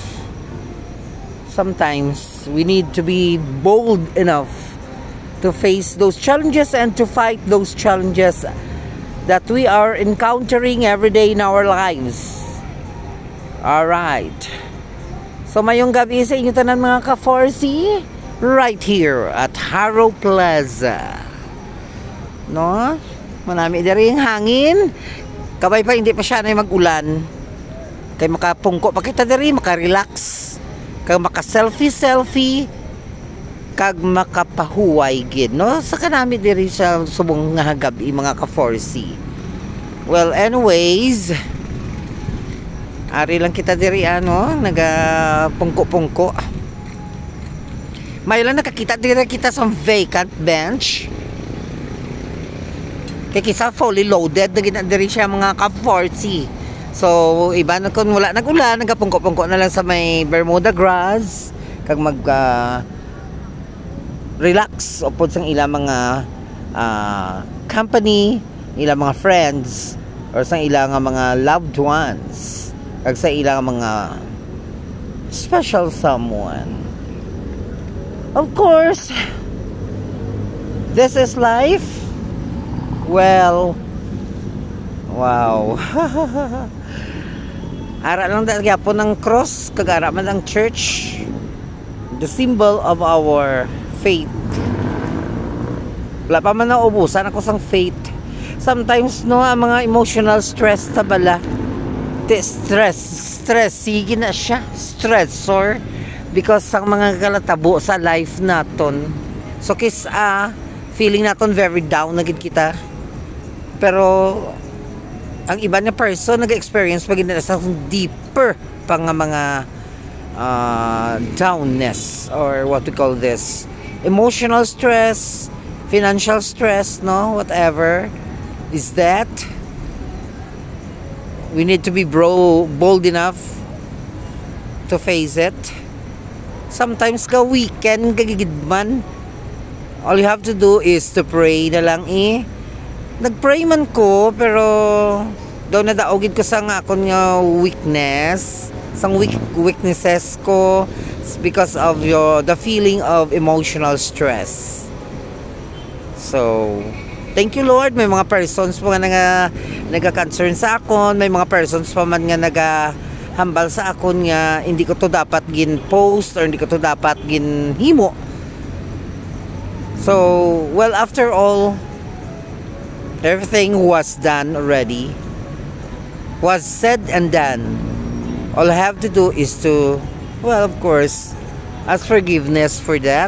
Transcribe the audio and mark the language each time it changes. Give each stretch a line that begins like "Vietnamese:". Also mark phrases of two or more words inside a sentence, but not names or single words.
English: Sometimes we need to be bold enough to face those challenges and to fight those challenges that we are encountering every day in our lives.
Hiligaynon: Alright. So mayong gabi sa inyo tanan mga ka-4C,
English: right here at Harrow Plaza.
Hiligaynon: No? Manami diri ang hangin. Kabay pa hindi pa siya na mag-ulan. Kay makapungko pa kita diri, maka-relax. Kag maka-selfie, kag makapahuway gid, no? Sa kanami diri sa subong nga gabi mga ka-4C.
English: Well, anyways,
Hiligaynon: ari lang kita diri ano, naga-pungko-pungko. May lang nakakita diri kita sa vacant bench. Kaya kisa
English: fully loaded
Hiligaynon: na diri siya mga ka-4C. So, iba na kung wala nag-ulan, nagapungko-pungko na lang sa may
English: Bermuda grass.
Hiligaynon: Kag relax upod sang ila mga company, ila mga friends, or sang ila nga mga
English: loved ones.
Hiligaynon: Kag sa ilang mga
English: special someone. Of course, this is life. Well, wow.
Hiligaynon: Ara lang talaga po ng cross, kagara man ang church,
English: the symbol of our faith.
Hiligaynon: Wala pa man na ubusan ako sang faith. Sometimes no, ang mga
English: emotional stress
Hiligaynon: tabala. Stress, sige na siya, stressor, because ang mga kalatabo sa life naton. So feeling naton
English: very down
Hiligaynon: na gid kita. Pero ang iba na person nag-experience pag sa deeper pang mga downness,
English: or what we call this, emotional stress, financial stress, no, whatever is that. We need to be bold enough to face it.
Hiligaynon: Sometimes ka weekend kagigidman,
English: all you have to do is to pray
Hiligaynon: na lang Nagpray man ko, pero daw nadaogid ko sa nga akong weakness, sang weaknesses ko
English: because of the feeling of emotional stress. So, thank you Lord,
Hiligaynon: may mga persons pa nga naga-concern sa akon, may mga persons pa man nga hambal sa akon nga hindi ko to dapat gin post or hindi ko to dapat gin himo.
English: So, well, after all, everything was done already, was said and done. All I have to do is to, well, of course, ask forgiveness for that.